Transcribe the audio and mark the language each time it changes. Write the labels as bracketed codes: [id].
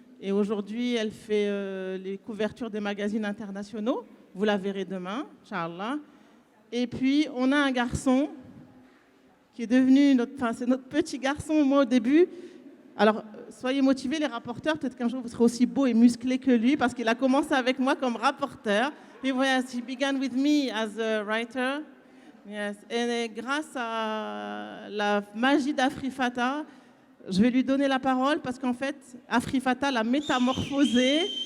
[fr] Et aujourd'hui, elle fait les couvertures des magazines internationaux. Vous la verrez demain, Inch'Allah. Et puis, on a un garçon qui est devenu c'est notre petit garçon. Moi, au début, alors, soyez motivés les rapporteurs, peut-être qu'un jour vous serez aussi beau et musclé que lui, parce qu'il a commencé avec moi comme rapporteur. Et voilà, [en] he began with me as a writer. Yes. [fr] Et grâce à la magie d'Afrifata, je vais lui donner la parole parce qu'en fait, Afrifata l'a métamorphosé.